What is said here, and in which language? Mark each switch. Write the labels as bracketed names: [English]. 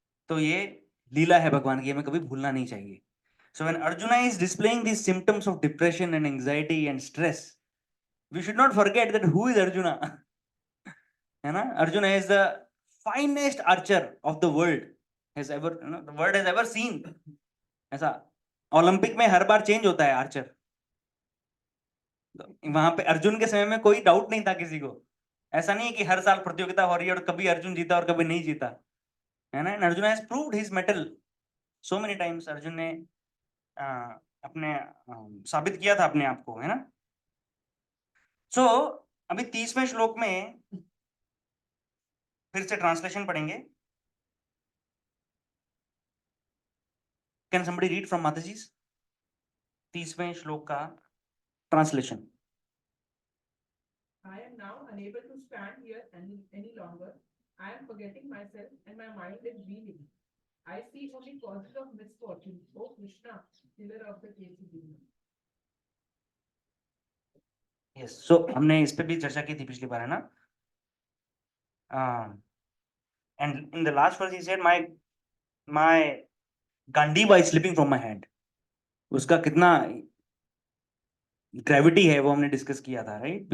[Hindi] तो ये लीला है भगवान की, हमें कभी भूलना नहीं चाहिए। [English] So when Arjuna is displaying these symptoms of depression and anxiety and stress, we should not forget that who is Arjuna. [Hindi] है ना? [English] Arjuna is the finest archer of the world has ever, the world has ever seen. [Hindi] ऐसा Olympic में हर बार change होता है Archer, वहां पे अर्जुन के समय में कोई डाउट नहीं था किसी को। ऐसा नहीं है कि हर साल प्रतियोगिता हो रही है और कभी अर्जुन जीता और कभी नहीं जीता, है ना? Arjun [English] Has proved his mettle so many times. [Hindi] Arjun ने अपने साबित किया था अपने आप को, है ना? सो अभी 30वें श्लोक में फिर से ट्रांसलेशन पढ़ेंगे। [English] can somebody read from Mata ji [Hindi] 30वें श्लोक का translation? [English] I am now unable to stand here any longer. I am forgetting myself and my mind is reeling. I see only causes of misfortune. Oh Krishna, killer of the KCB. [Hindi] Yes, सो हमने इस पे भी चर्चा की थी पिछली बार, है ना? [English] And in the last verse he said my Gandiva is slipping from my hand. [Hindi] उसका कितना ग्रेविटी है वो हमने डिस्कस किया था, राइट?